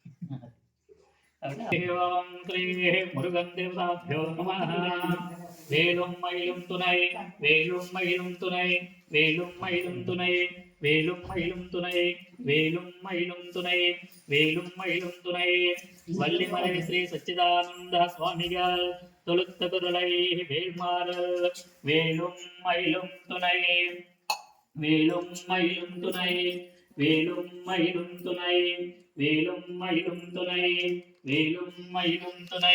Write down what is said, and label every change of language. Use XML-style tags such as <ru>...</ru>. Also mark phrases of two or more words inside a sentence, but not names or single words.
<sa>ఓం మురుగన్ దేవతాభ్యో నమః.</sa> <ta>வேலும் மயிலும் துணை வேலும் மயிலும் துணை வேலும் மயிலும் துணை வேலும் மயிலும் துணை வேலும் மயிலும் துணை வேலும் மயிலும் துணை. வள்ளிமலை ஸ்ரீ சச்சிதானந்த சுவாமிகள் தொழுத்த குரலை வேல்மாறல். வேலும் மயிலும் துணை வேலும் மயிலும் துணை வேலும் மயிலும் துணை வேலும் மயிலும் துணை வேலும் மயிலும் துணை.</ta>